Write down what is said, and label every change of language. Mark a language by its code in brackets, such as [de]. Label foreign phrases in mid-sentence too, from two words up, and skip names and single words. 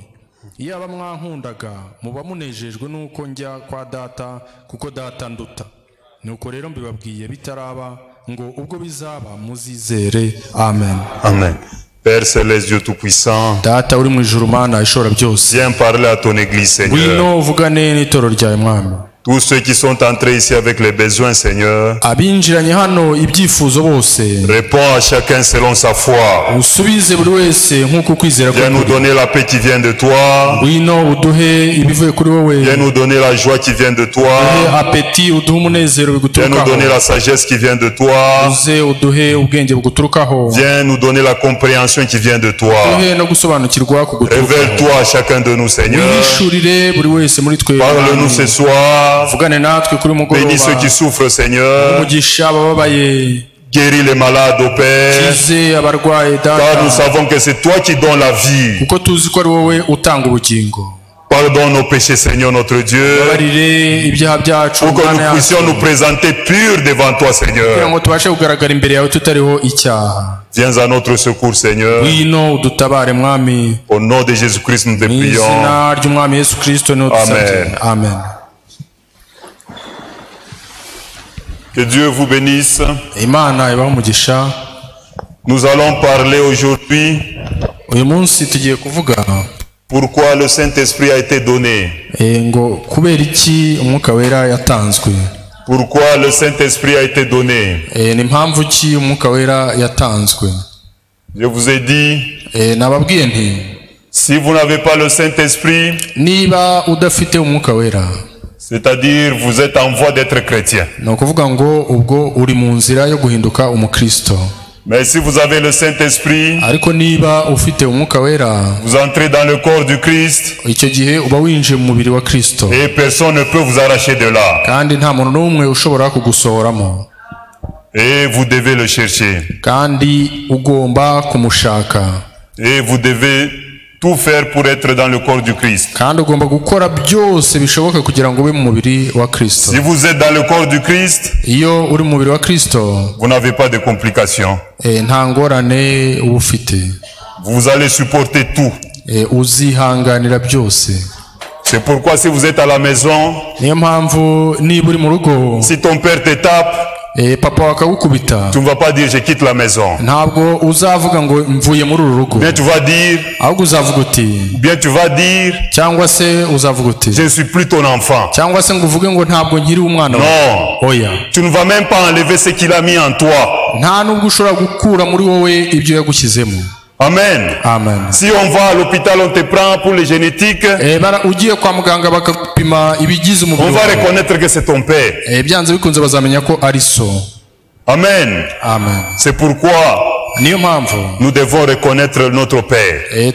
[rw] Iyaba mwankundaga muba munejejwe nuko njya kwa Data, kuko Data nduta. Nuko rero mbibabwiye bitaraba, ngo ubwo bizaba muzizere. Amen. Amen. [fr] Père Céleste, Dieu Tout-Puissant, [rw] Data uri mu ijuru Mana ishobora byose, [fr] viens parler à ton église, Seigneur. [rw] Ngwino uvugane n'itoro ryawe Mwami. [fr] Tous ceux qui sont entrés ici avec les besoins, Seigneur, [rw] abinjiranye hano ibyifuzo bose, [fr] réponds à chacun selon sa foi. [rw] usubize buri wese nk'uko kwizera [fr] Viens nous donner la paix qui vient de toi. [rw] ngwino uduhe ibivuye kuri wowe, [fr] Viens nous donner la joie qui vient de toi. [rw] apeti uduhe umunezero [fr] Viens nous [rw] biguturukaho, [fr] donner la sagesse qui vient de toi. [rw] uze uduhe ubwenge buguturukaho, [fr] Viens nous donner la compréhension qui vient de toi. [rw] uduhe no gusobanukirwa kuguturukaho. [fr] Révèle-toi à chacun de nous, Seigneur. [rw] wihishurire buri wese muri twe, [fr] Parle-nous ce soir. [rw] vugane natwe kuri [fr] Bénis ceux qui [rw] mugoroba, [fr] souffrent, Seigneur. [rw] umugisha abababaye, [fr] Guéris les malades, ô Père. [rw] kize abarwaye [fr] Car nous [rw] Data, [fr] savons que c'est toi qui donnes la vie. [rw] kuko tuzi ko ari wowe utanga ubugingo. [fr] Pardonne nos péchés, Seigneur notre Dieu. [rw] babarire ibyaha byacu [fr] Pour que [rw] Mana [fr] nous [rw] yacu, [fr] puissions nous présenter purs devant toi, [rw] kugira [fr] Seigneur. [rw] ngo tubashe kugaragara imbere yawe tutariho icyaha. [fr] Viens à notre secours, Seigneur. [rw] ngwino udutabare Mwami, [fr] Au nom de Jésus-Christ, nous te [rw] mu [fr] prions. [rw] izina ry'Umwami Yesu Kristo niho dusabye. Amen. [fr] Que Dieu vous bénisse. [rw] Imana ibahe umugisha. [fr] Nous allons parler aujourd'hui [rw] uyu munsi tugiye kuvuga [fr] pourquoi le Saint-Esprit a été donné. [rw] ngo kubera iki Umwuka Wera yatanzwe. [fr] Pourquoi le Saint-Esprit a été donné. [rw] ni mpamvu ki Umwuka Wera yatanzwe. [fr] Je vous ai dit, [rw] nababwiye nti [fr] si vous n'avez pas le Saint-Esprit, [rw] niba udafite Umwuka Wera, [fr] c'est-à-dire vous êtes en voie d'être chrétien. [rw] ni ukuvuga ngo ubwo uri mu nzira yo guhinduka umukristo. [fr] Mais si vous avez le Saint-Esprit, [rw] ariko niba ufite Umwuka Wera, [fr] vous entrez dans le corps du Christ [rw] icyo gihe uba winjiye mu mubiri wa Kristo, [fr] et personne ne peut vous arracher de là. [rw] kandi nta muntu n'umwe ushobora kugusohoramo, [fr] Et vous devez le chercher. [rw] kandi ugomba kumushaka, [fr] Et vous devez tout faire pour être dans le corps du Christ. [rw] kandi ugomba gukora byose bishoboka kugira ngo ube mu mubiri wa Kristo. [fr] Si vous êtes dans le corps du Christ, [rw] iyo uri mu mubiri wa Kristo, [fr] vous n'avez pas de complications. [rw] nta ngorane uba ufite, [fr] Vous allez supporter tout. [rw] uzihanganira byose. [fr] C'est pourquoi si vous êtes à la maison, [rw] niyo mpamvu niba uri mu rugo, [fr] si ton père te tape, [rw] papa wakagukubita, [fr] tu ne vas pas dire je quitte la maison. [rw] ntabwo uzavuga ngo mvuye muri uru rugo, [fr] Bien tu vas dire, [rw] ahubwo uzavuga uti, [fr] bien tu vas dire, [rw] cyangwa se uzavuga uti, [fr] je ne suis plus ton enfant. [rw] cyangwa se ngo uvuge ngo ntabwo nkiri umwana wawe. [fr] Non, [rw] oya, [fr] tu ne vas même pas enlever ce qu'il a mis en toi. [rw] nta nubwo ushobora gukura muri wowe ibyo yagushyizemo. Amen. Amen. [fr] Si on va à l'hôpital, on te prend pour les génétiques, [rw] ugiye kwa muganga bakapima ibigize [fr] on [rw] umubiri [fr] va [rw] wawe, [fr] reconnaître que c'est ton père. [rw] byanze bikunze bazamenya ko ari so. Amen. Amen. [fr] C'est pourquoi [rw] niyo mpamvu [fr] nous devons reconnaître notre Père.